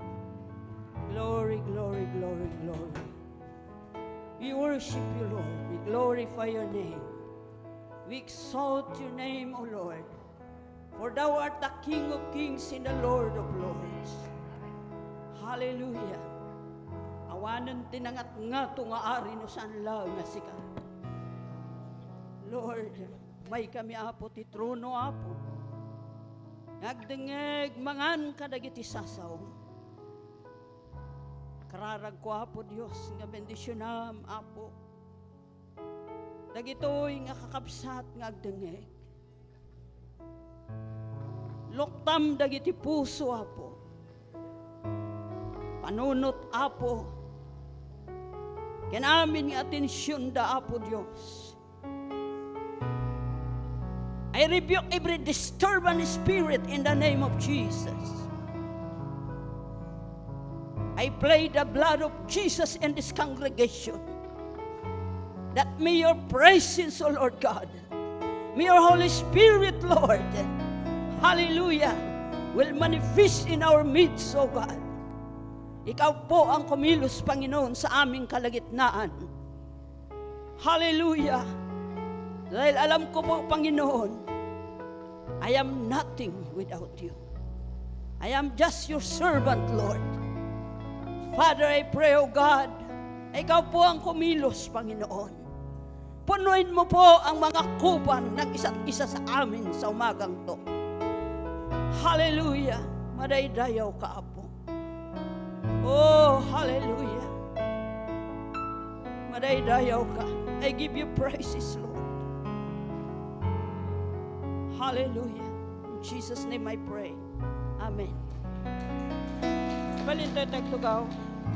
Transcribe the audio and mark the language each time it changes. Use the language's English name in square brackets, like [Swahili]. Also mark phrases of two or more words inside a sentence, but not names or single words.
[English] Glory, glory, glory, glory. We worship you, Lord. We glorify your name. We exalt your name, O Lord. For thou art the King of kings and the Lord of lords. Hallelujah. [Iloko] Awanan tinangat nga nga ari no saan lang nga sika. Lord, may kami apo ti trono apo. Nagdengeg mangan kadagiti sasaw. Kararag ko apo Dios nga bendisyonam apo. Dagitoy nga kakabsat nga agdengeg. Loktam dagiti puso apo. Panunot apo. Kanamin nga atensyon da apo Dios. [English] I rebuke every disturbing spirit in the name of Jesus. I plead the blood of Jesus in this congregation. that may your presence, O Lord God, may your Holy Spirit, Lord, hallelujah, will manifest in our midst, O God. [Filipino] Ikaw po ang kumilos, Panginoon, sa aming kalagitnaan. Hallelujah. Dahil alam ko po, Panginoon, [English] I am nothing without you. I am just your servant, Lord. Father, I pray, [Filipino] O God, ikaw po ang kumilos, Panginoon. Punuin mo po ang mga kuban ng isa't isa sa amin sa umagang to. [Iloko] Hallelujah. Madaydayaw ka, Apo. Oh, hallelujah. Madaydayaw ka. [English] I give you praises, Lord. Hallelujah. In Jesus' name I pray. Amen. [Iloko] Balintay tagtugaw.